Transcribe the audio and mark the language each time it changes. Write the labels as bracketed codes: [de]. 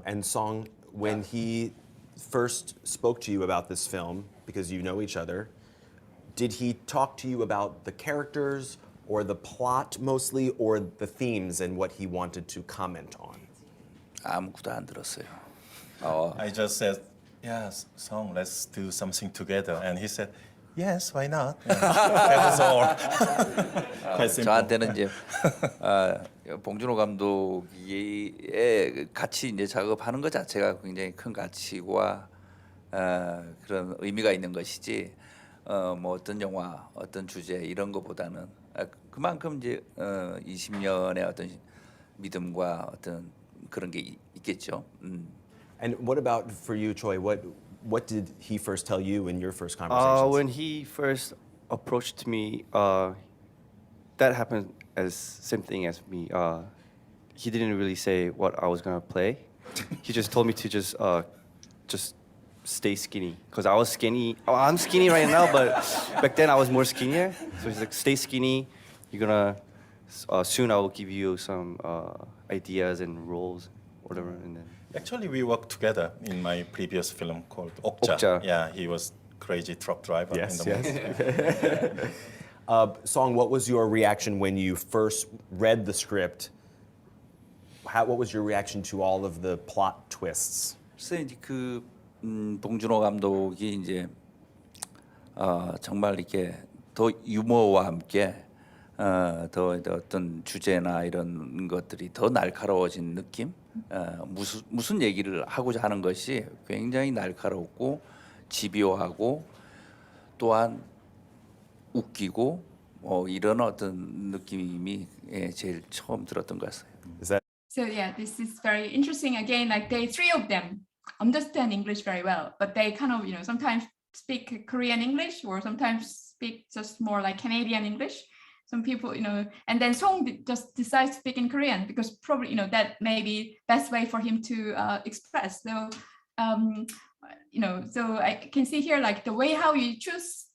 [en] And Song, when he first spoke to you about this film, because you know each other, did he talk to you about the characters or the plot mostly, or the themes and what he wanted to comment on? [ko] 아무것도 안 들었어요. [en] I just said, yes, Song, let's do something together. And he said, yes, why not? Yeah. That was all. Quite simple. [ko] 저한테는 이제 봉준호 감독이 같이 이제 작업하는 것 자체가 굉장히 큰 가치와 그런 의미가 있는 것이지. 뭐 어떤 영화, 어떤 주제 이런 것보다는 그만큼 이제 20년의 어떤 믿음과 어떤 그런 게 있겠죠. [en] And what about for you, Choi? What did he first tell you in your first conversations? When he first approached me, that happened as same thing as me. He didn't really say what I was gonna play. He just told me to just stay skinny, because I was skinny. Oh, I'm skinny right now, but back then I was more skinnier. So he's like, stay skinny. You're gonna soon I will give you some ideas and roles, whatever. And then actually, we worked together in my previous film called Okja. Yeah, he was crazy truck driver in the movie. Song, what was your reaction when you first read the script? What was your reaction to all of the plot twists? [ko] 그래서 이제 봉준호 감독이 이제 정말 이렇게 더 유머와 함께 더 어떤 주제나 이런 것들이 더 날카로워진 느낌, 무슨 얘기를 하고자 하는 것이 굉장히 날카롭고 집요하고 또한 웃기고 이런 어떤 느낌이 제일 처음 들었던 것 같아요. [en] So yeah, this is very interesting. Again, like three of them understand English very well, but they kind of sometimes speak Korean English or sometimes speak just more like Canadian English. Some people, and then Song just decides to speak in Korean because probably, that may be best way for him to express. So, so I can see here, like the way how you choose